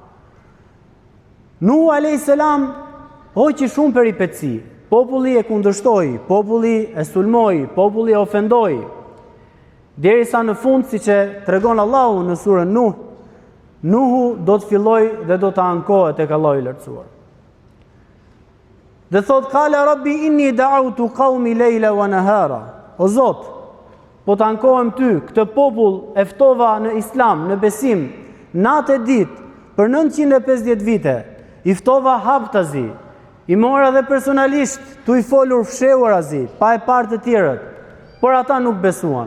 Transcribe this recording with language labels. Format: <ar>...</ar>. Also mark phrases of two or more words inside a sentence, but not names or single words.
<sq>Nuhu a.s. hoqi shumë peripeci. Populli e kundërshtoi, populli e sulmoi, populli e ofendoi. Derisa në fund, siç e tregon Allahu në surën Nuh, Nuhu do të filloj dhe do të ankohet tek Allahu i lartësuar. Dhe thot:</sq> <ar>"قال رب إني دعوت قومي ليلا ونهارا."</ar> <sq>O Zot, po të ankohem ty, këtë popull e ftova në islam, në besim, natë e ditë për 950 vite. I ftova haptazi, i mora dhe personalisht tu i folur fshehurazi, pa e parë të tjerët, por ata nuk besuan.</sq>